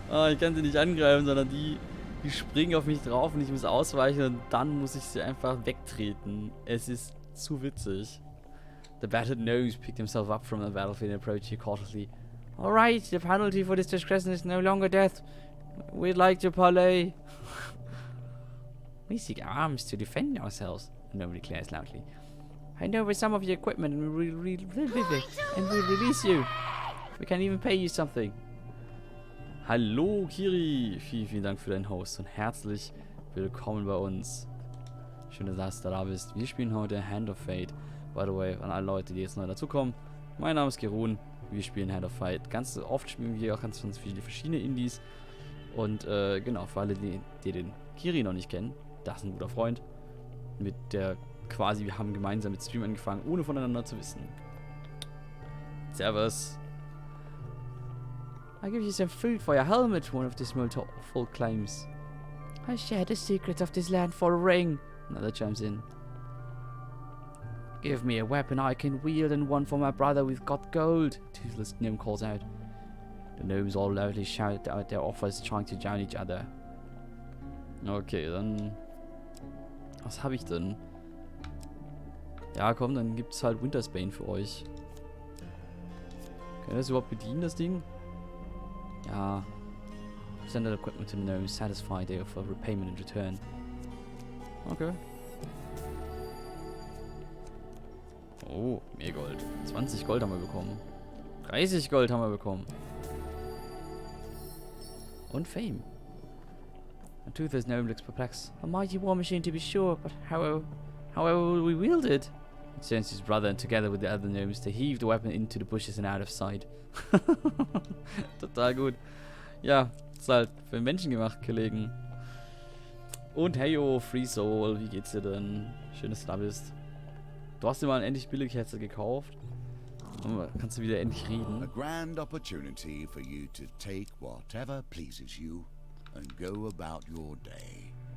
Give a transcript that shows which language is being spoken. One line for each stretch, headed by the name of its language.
German: Ich kann sie nicht angreifen, sondern die springen auf mich drauf und ich muss ausweichen und dann muss ich sie einfach wegtreten. Es ist zu witzig.
English: The battered nose picked himself up from the battlefield and approached you cautiously. Alright, the penalty for this transgression is no longer death. We'd like to parley. We seek arms to defend ourselves, nobody declares loudly. Hand over some of your equipment and we'll release you. We can even pay you something.
German: Hallo Kiri, vielen Dank für deinen Host und herzlich willkommen bei uns. Schön, dass du da bist. Wir spielen heute Hand of Fate.
English: By the way,
German: an alle Leute, die jetzt neu dazukommen. Mein Name ist Gerun. Wir spielen Hand of Fate. Ganz oft spielen wir auch ganz viele verschiedene Indies. Und genau, für alle, die den Kiri noch nicht kennen, das ist ein guter Freund. Mit der quasi, wir haben gemeinsam mit Stream angefangen, ohne voneinander zu wissen. Servus.
English: I give you some food for your helmet, one of the small folk claims. I share the secret of this land for a ring. Another chimes in. Give me a weapon I can wield and one for my brother with got gold, Toothless Gnome calls out. The gnomes all loudly shout out their offers, trying to join each other.
German: Okay, dann... Was habe ich denn? Ja, komm, dann gibt's halt Winter's Bane für euch. Kann ich das überhaupt bedienen, das Ding? Ja.
English: Send that equipment to the gnomes, satisfied they offer repayment in return.
German: Okay. Oh, mehr Gold. 20 Gold haben wir bekommen. 30 Gold haben wir bekommen. Und Fame.
English: A toothless gnome looks perplexed. A mighty war machine to be sure, but however will we wield it? He turns to his brother and together with the other gnomes they heave the weapon into the bushes and out of sight.
German: Total gut. Ja, ist halt für den Menschen gemacht, Kollegen. Und heyo, Free Soul, wie geht's dir denn? Schön, dass du da bist. Du hast dir mal ein endlich billig Headset gekauft. Kannst du wieder endlich
English: A
German: reden?
English: grand opportunity for you to take whatever pleases you and go about your day.